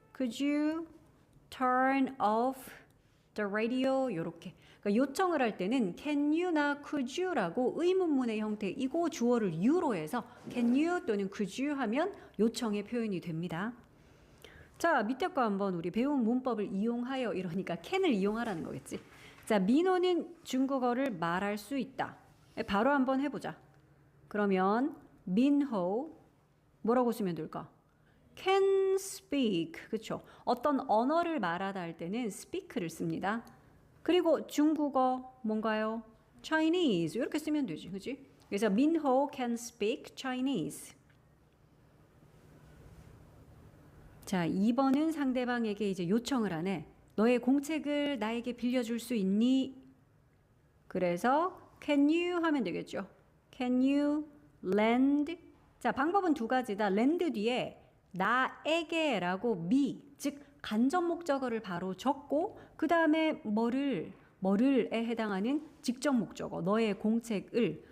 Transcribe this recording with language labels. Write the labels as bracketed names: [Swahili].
[English] Could you turn off the radio? [Korean] 요렇게. 그러니까 요청을 할 때는 can you나 could you라고 의문문의 형태이고 주어를 you로 해서 can you 또는 could you 하면 요청의 표현이 됩니다. 자, 밑에 거 한번 우리 배운 문법을 이용하여 이러니까 can을 이용하라는 거겠지. 자, 민호는 중국어를 말할 수 있다. 바로 한번 해보자. 그러면 민호 뭐라고 쓰면 될까? can speak. 그쵸? 어떤 언어를 말하다 할 때는 speak를 씁니다. 그리고 중국어 뭔가요? Chinese 이렇게 쓰면 되지. 그치? 그래서 민호 [English] can speak Chinese. [Korean] 자, 2번은 상대방에게 이제 요청을 하네. 너의 공책을 나에게 빌려줄 수 있니? 그래서 can you 하면 되겠죠. [English] Can you lend? [Korean] 자, 방법은 두 가지다. lend 뒤에 나에게라고 me, 즉 간접 목적어를 바로 적고 그 다음에 뭐를에 해당하는 직접 목적어, 너의 공책을.